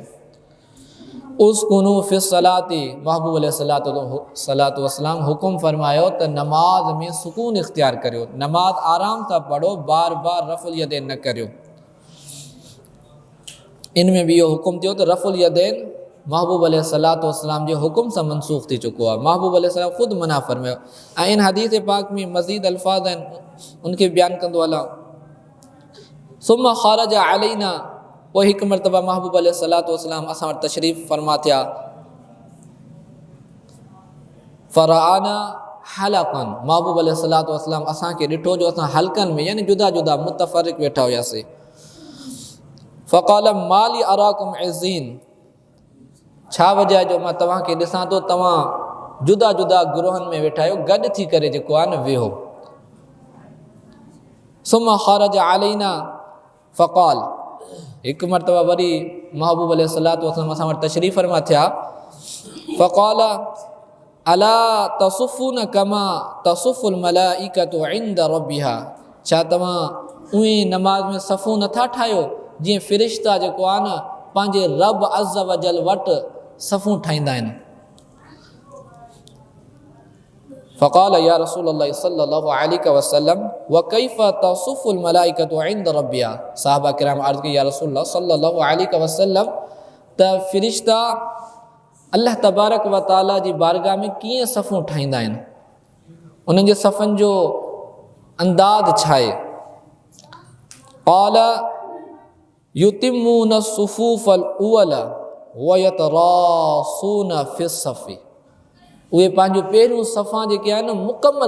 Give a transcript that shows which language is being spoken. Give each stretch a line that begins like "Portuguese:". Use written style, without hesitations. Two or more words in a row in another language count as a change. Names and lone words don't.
Arabic: اسكنوا في الصلاة,
Sindhi: महबूब
Arabic: عليه الصلاة والسلام
Sindhi: हुकुम फरमायो त नमाज में सुकून इख्तियार करियो, नमाज आराम सां पढ़ो, बार बार
Arabic: رفع اليدين
Sindhi: न करियो। इनमें भी इहो हुकुम थियो त
Arabic: رفع اليدين
Sindhi: महबूब
Arabic: عليه الصلاة والسلام
Sindhi: जे हुकुम सां मनसूख थी चुको आहे। महबूब अलैहिस्सलाम ख़ुदि मना फरमायो। ऐं इन हदीस पाक में मज़ीद अल्फाज आहिनि, उनखे बयान कंदो हलां।
Arabic: ثم خرج علينا,
Sindhi: पोइ हिकु मरतबा महबूब
Arabic: عليه الصلاة والسلام
Sindhi: असां वटि तशरीफ़ फरमा थिया।
Arabic: فرآنا حلقا,
Sindhi: महबूब
Arabic: عليه الصلاة والسلام
Sindhi: असांखे ॾिठो जो असां हलक़नि में, यानी जुदा जुदा मुतफ़रिक़ वेठा हुआसीं।
Arabic: فقال ما لي أراكم عزين,
Sindhi: छा वजह जो मां तव्हांखे ॾिसां थो तव्हां जुदा जुदा गुरोहनि में वेठा आहियो, गॾु थी करे जेको आहे न वेहो।
Arabic: ثم خرج علينا فقال,
Sindhi: हिकु मरतबा वरी महबूब
Arabic: عليه الصلاة والسلام
Sindhi: असां वटि तशरीफ़ फरमा थिया।
Arabic: فقال ألا تصفون كما تصف الملائكة عند ربها,
Sindhi: छा तव्हां उहे नमाज़ में सफ़ूं नथा ठाहियो जीअं फ़िरिश्ता जेको आहे न पंहिंजे रब
Arabic: عز وجل
Sindhi: वटि सफ़ूं ठाहींदा आहिनि।
Arabic: فقال يا رسول الله صلى الله عليه وسلم وكيف تصف الملائكة عند ربها,
Sindhi: सहाबा किराम अर्ज़ कई
Arabic: يا رسول الله صلى الله عليه وسلم
Sindhi: त फ़िरिश्ता
Arabic: الله تبارك وتعالى
Sindhi: जी बारगाह में कीअं सफ़ूं ठाहींदा आहिनि, उन्हनि जे सफ़नि जो अंदाज़ छा आहे।
Arabic: قال يتمون الصفوف الأول ويتراصون في الصف,
Sindhi: उहे पंहिंजो पहिरियों सफ़ा जेके आहिनि मुकमल